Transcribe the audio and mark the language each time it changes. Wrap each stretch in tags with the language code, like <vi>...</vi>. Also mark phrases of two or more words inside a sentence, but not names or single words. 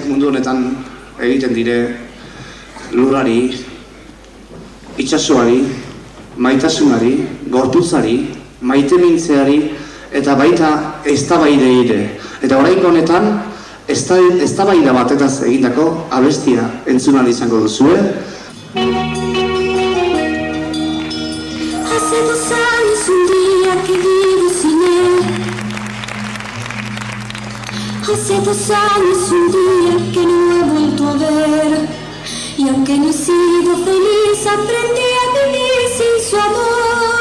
<eu>honetan egiten dire lurrari, itsasoari, maitasunari, gorputzari, maitemintzeari eta baita eztabaidei ere. Eta oraingo honetan eztabaida batetaz egindako abestia entzun ahal izango duzue.</eu> <es>Hace 2 años un día que vivo sin él. Hace 2 años un día que no he vuelto a ver. Y aunque no he sido feliz, aprendí a vivir sin su amor.</es>